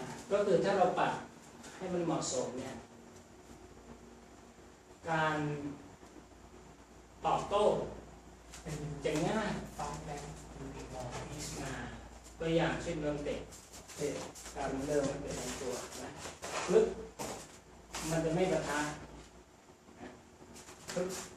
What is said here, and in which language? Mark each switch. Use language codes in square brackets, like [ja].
[th] ก็คือถ้าเราปัดให้มันเหมาะสมเนี่ยการตอบโต้ [en] then you [th] จะง่าย [en] fight back will be more easy. [th] ตัวอย่างเช่นเริ่มเตะการเริ่มเตะลำตัวนะปึ๊บมันจะไม่ปะทะปึ๊บ